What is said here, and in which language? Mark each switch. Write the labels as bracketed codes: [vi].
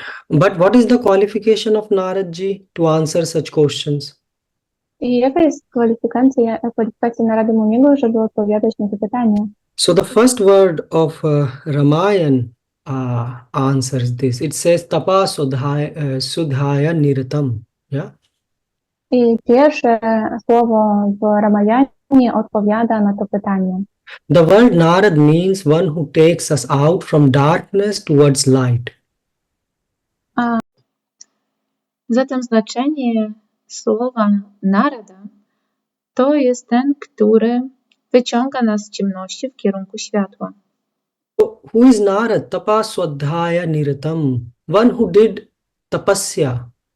[en] But what is the qualification of Narad ji to answer such questions? [pl] I jaka jest kwalifikacja Narady Muniego, żeby odpowiadać na te pytania? [en] So the first word of Ramayana answers this. It says [sa] tapa sudhaya niratam. [en] Yeah. [pl] I pierwsze słowo w Ramayanie odpowiada na to pytanie. [en] The word Narad means one who takes us out from darkness towards light. [pl] Zatem znaczenie słowa Narada to jest ten, który wyciąga nas z ciemności w kierunku światła. [en] So who is Narad? [sa] Tapa swadhyaya niratam. [en] One who did tapasya.